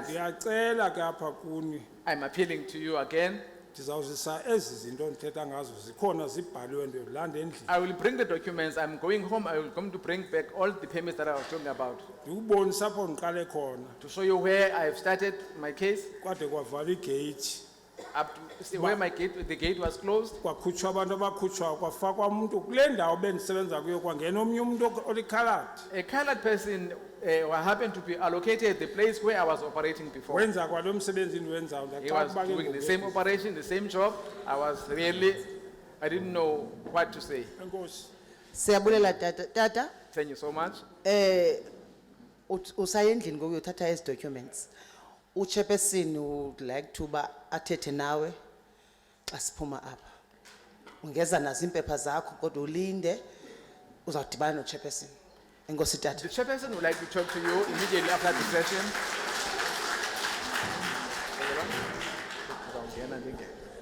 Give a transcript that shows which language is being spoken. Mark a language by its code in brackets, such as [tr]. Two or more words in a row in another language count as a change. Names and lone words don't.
[xh] ndiyacela ke apha kuni [en] I'm appealing to you again. [xh] ndizawuzisa ezi zinto ndithetha ngazo zikhona zibhaliwe ndiyolanda endlini [en] I will bring the documents. I'm going home. I will come to bring back all the permits that I was talking about [xh] ndikubonisa apho ndiqale khona [en] to show you where I have started my case, [xh] kwade kwavala igeyithi [en] up to see where the gate was closed. [xh] kwakhutshwa abantu abakhutshwayo kwafakwa umntu kule ndawo bendisebenza kuyo kwangena omnye umntu olikhaladi [en] A colored person who happened to be allocated the place where I was operating before. wenza kwalo msebenzi ndiwenzayo He was doing the same operation, the same job. I didn't know what to say. [xh] enkosi Siyabulela tata. [en] Thank you so much. [xh] Usaya endlini ngoku uyothatha ezi documents. Uchairperson [en] would like to [xh] ba athethe nawe xa siphuma apha. Ungeza nazo impepha zakho kodwa ulinde uzawudibana no chairperson. Enkosi tata. [en] The chairperson would like to talk to you immediately after the session.